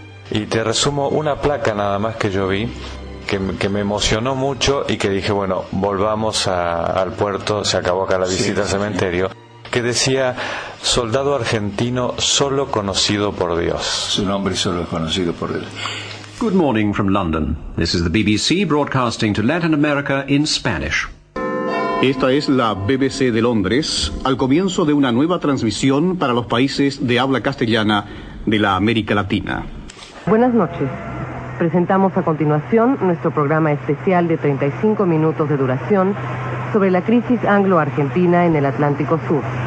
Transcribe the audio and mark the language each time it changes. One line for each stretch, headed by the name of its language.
Spanish: Y te resumo una placa nada más que yo vi, que me emocionó mucho y que dije, bueno, volvamos al puerto, se acabó acá la visita, sí, al cementerio. Sí. Que decía, soldado argentino solo conocido por Dios. Su nombre solo es conocido por Dios.
English: Good morning from London. This is the BBC broadcasting to Latin America in Spanish.
Spanish: Esta es la BBC de Londres, al comienzo de una nueva transmisión para los países de habla castellana de la América Latina. Buenas noches. Presentamos a continuación nuestro programa especial de 35 minutos de duración sobre la crisis anglo-argentina en el Atlántico Sur.